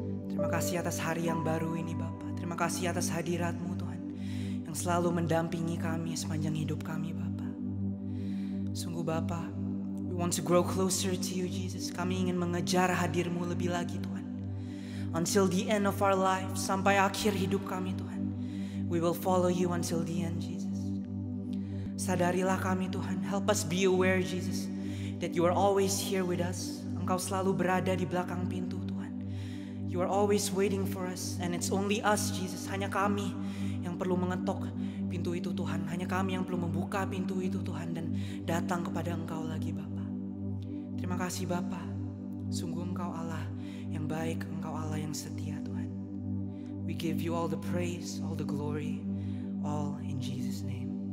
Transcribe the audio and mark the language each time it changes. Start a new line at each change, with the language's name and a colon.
Indonesian: Terima kasih atas hari yang baru ini Bapa. Terima kasih atas hadirat-Mu Tuhan, yang selalu mendampingi kami sepanjang hidup kami Bapa. Sungguh Bapa,
English: we want to grow closer to you Jesus.
Indonesian: Kami ingin mengejar hadir-Mu lebih lagi Tuhan.
English: Until the end of our life,
Indonesian: sampai akhir hidup kami Tuhan,
English: we will follow you until the end Jesus.
Indonesian: Sadarilah kami Tuhan,
English: help us be aware Jesus, that you are always here with us.
Indonesian: Engkau selalu berada di belakang pintu Tuhan.
English: You are always waiting for us, and it's only us Jesus.
Indonesian: Hanya kami yang perlu mengetok pintu itu Tuhan. Hanya kami yang perlu membuka pintu itu Tuhan dan datang kepada Engkau lagi Bapa. Terima kasih Bapa. Sungguh Engkau Allah yang baik, Engkau Allah yang setia Tuhan.
English: We give you all the praise, all the glory, all in Jesus' name.